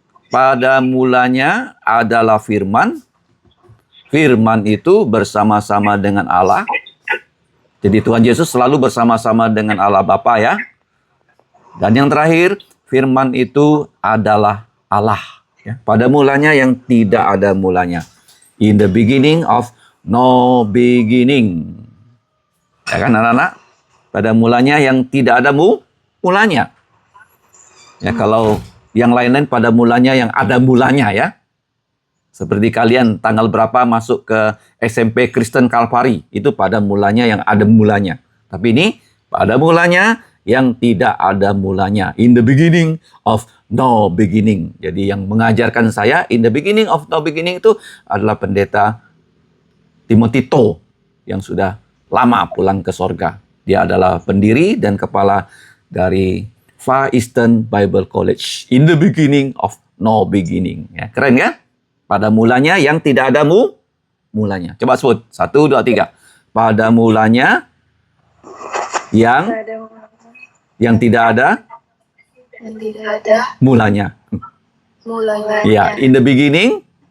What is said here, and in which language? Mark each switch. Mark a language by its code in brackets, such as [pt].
[id] Pada mulanya adalah firman. Firman itu bersama-sama dengan Allah. Jadi Tuhan Yesus selalu bersama-sama dengan Allah Bapa ya. Dan yang terakhir, firman itu adalah Allah. Ya. Pada mulanya yang tidak ada mulanya. [en] In the beginning of no beginning. [id] Ya kan anak-anak? Pada mulanya yang tidak ada mulanya. Ya, kalau yang lain-lain pada mulanya yang ada mulanya ya. Seperti kalian tanggal berapa masuk ke SMP Kristen Kalvari. Itu pada mulanya yang ada mulanya. Tapi ini pada mulanya yang tidak ada mulanya. [en] In the beginning of no beginning. [id] Jadi yang mengajarkan saya [en] in the beginning of no beginning [id] itu adalah pendeta Timothy To yang sudah lama pulang ke sorga. Dia adalah pendiri dan kepala dari Far Eastern Bible College. [en] In the beginning of no beginning. [id] Ya, keren ya? Pada mulanya yang tidak ada mulanya. Coba sebut. 1, 2, 3. Pada mulanya yang tidak ada yang tidak ada mulanya. mulanya. [en] Ya, in the beginning